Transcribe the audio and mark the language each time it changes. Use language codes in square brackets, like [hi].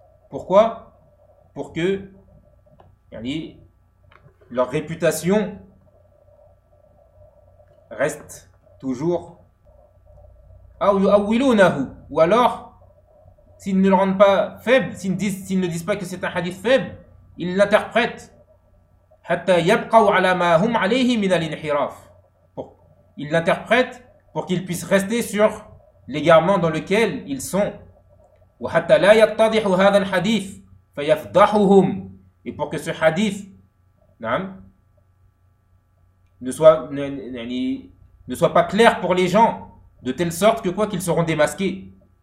[fr] Pourquoi? Pour que leur réputation reste toujours. Ou alors, s'ils ne le rendent pas faible, s'ils ne disent pas que c'est un hadith faible, ils l'interprètent. [ar] حتى يبقوا على ما هم عليه من الانحراف. [fr] Ils l'interprètent pour qu'ils puissent rester sur l'égarement dans lequel ils sont. [ar] وَحَتَّى لَا يَتَّضِحُ هَذَا الْحَدِيثِ فَيَفْضَحُهُمْ. [fr] Et pour que ce hadith ne soit pas clair pour les gens, de telle sorte que quoi qu'ils seront démasqués.